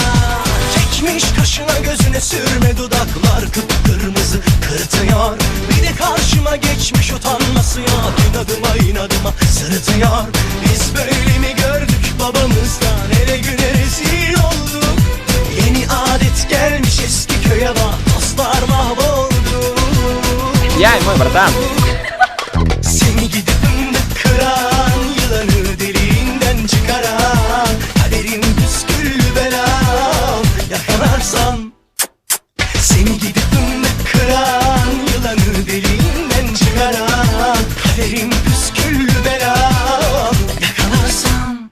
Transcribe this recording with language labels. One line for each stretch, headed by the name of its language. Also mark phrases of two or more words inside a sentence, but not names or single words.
Turkish: Çekmiş kaşına gözüne sürme, dudaklar kıpkırmızı kırıtıyor. Bir de karşıma geçmiş utanması yok, inadıma sırıtıyor. Biz böyle mi gördük babamızdan, ele güne rezil olduk. Yeni adet gelmiş eski köye bak, dostlar mahvoldu.
Russian: Я и мой братан.
Turkish: Seni gidip fındık kıran, yılanı deliğinden çıkaran, kaderin püsküllü belam, yakalarsam. Seni gidip fındık kıran, yılanı deliğinden çıkaran, kaderin püsküllü belam, yakalarsam.